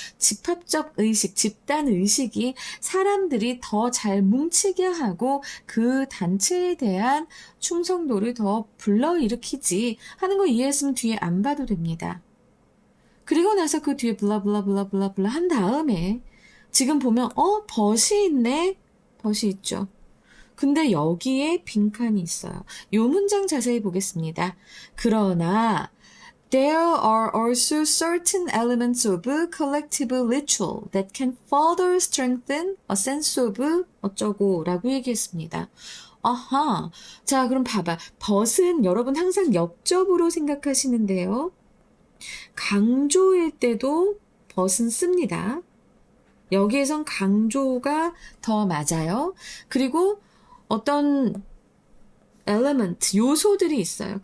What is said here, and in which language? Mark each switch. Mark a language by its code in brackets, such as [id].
[ko] 집합적 의식, 집단 의식이 사람들이 더 잘 뭉치게 하고 그 단체에 대한 충성도를 더 불러일으키지 하는 거 이해했으면 뒤에 안 봐도 됩니다. 그리고 나서 그 뒤에 블라블라블라블라블라 한 다음에 지금 보면, 벗이 있네? 벗이 있죠. 근데 여기에 빈칸이 있어요. 이 문장 자세히 보겠습니다. 그러나 [en] there are also certain elements of collective ritual that can further strengthen a sense of [ko] 어쩌고 라고 얘기했습니다. 아하. 자, 그럼 봐봐. 벗은 여러분 항상 역접으로 생각하시는데요. 강조일 때도 벗은 씁니다. 여기에선 강조가 더 맞아요. 그리고 어떤 element, 요소들이 있어요.